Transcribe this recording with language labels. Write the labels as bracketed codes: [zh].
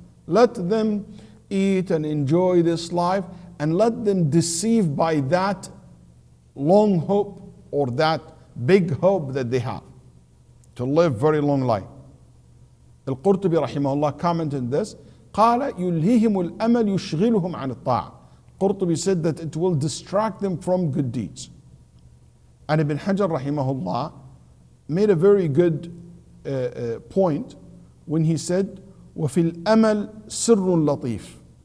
[en] Let them eat and enjoy this life, and let them deceive by that long hope or that big hope that they have to live very long life. Al-Qurtubi rahimahullah commented this. [ar] قال يلههم الأمل يشغلهم عن الطاعة. [en] Qurtubi said that it will distract them from good deeds. And Ibn Hajar rahimahullah made a very good point when he said [ar] وفي الأمل سر لطيف.